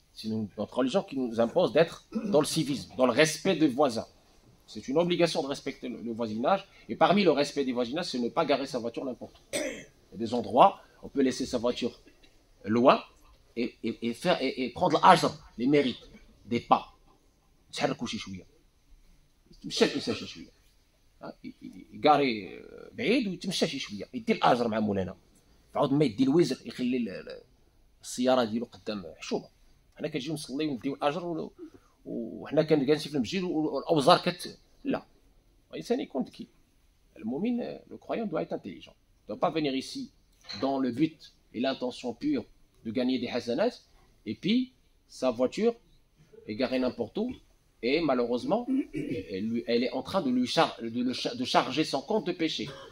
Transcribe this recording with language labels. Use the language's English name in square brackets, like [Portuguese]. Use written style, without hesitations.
[French] C'est notre religion qui nous impose d'être dans le civisme, dans le respect des voisins. C'est une obligation de respecter le voisinage, et parmi le respect des voisinages, c'est ne pas garer sa voiture n'importe où. Il y a des endroits, on peut laisser sa voiture loin et prendre l'ajr, les mérites, des pas. [Arabic] تحركوا شي شويه يتمشى الانسان شي شويه يقاري بعيد ويتمشى شي شويه يدير الاجر مع مولانا عاود ما يدي الوزر يخلي السياره ديالو قدام حشومه. حنا كنجيو نصليو ونديو الاجر وحنا جالسين في المسجد والاوزار لا. الانسان يكون ذكي. [French] المؤمن le croyant doit être intelligent. Il ne doit pas venir ici dans le but et l'intention pure de gagner des hasanats et puis sa voiture est garée n'importe où. Et malheureusement, elle est en train de charger son compte de péché.